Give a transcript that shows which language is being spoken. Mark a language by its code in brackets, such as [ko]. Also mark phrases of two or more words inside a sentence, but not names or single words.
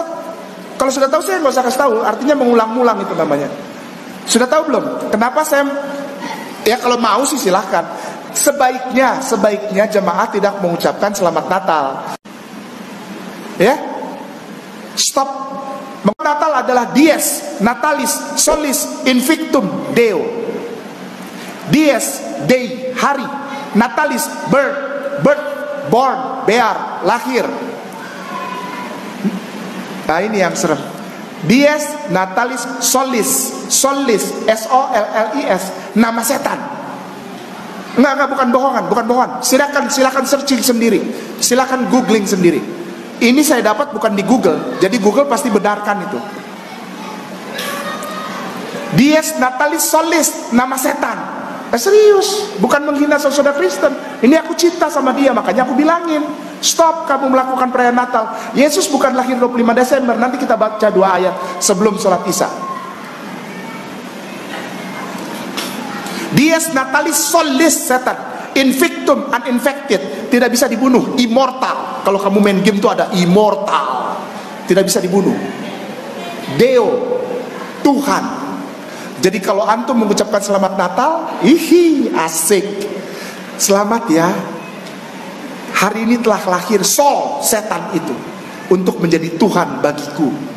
[id] Kalau sudah tahu saya nggak usah kasih tahu, artinya mengulang-ulang itu namanya. Sudah tahu belum? Kenapa saya, ya kalau mau sih silahkan. Sebaiknya jemaah tidak mengucapkan selamat Natal. Ya, stop. Natal adalah [la] dies, natalis, solis, invictum, deo. [id] Dies, day, hari. [en] Natalis, birth, born, bear, [id] lahir. Nah ini yang serem. [la] Dies, natalis, solis, [id] S-O-L-L-I-S, nama setan. Enggak, bukan bohongan. Silakan searching sendiri. Silakan googling sendiri. Ini saya dapat bukan di Google, jadi Google pasti benarkan itu. [la] Dies natalis solis, [id] nama setan. Serius, bukan menghina saudara Kristen. Ini aku cinta sama dia, makanya aku bilangin, stop kamu melakukan perayaan Natal. Yesus bukan lahir 25 Desember. Nanti kita baca 2 ayat sebelum sholat Isya. [la] Dies natalis solis, setan. Invictum, uninfected, [id] tidak bisa dibunuh, immortal. Kalau kamu main game itu ada immortal, tidak bisa dibunuh. Deo, Tuhan. Jadi kalau antum mengucapkan selamat Natal, asik. Selamat ya. Hari ini telah lahir Sol, setan itu, untuk menjadi Tuhan bagiku.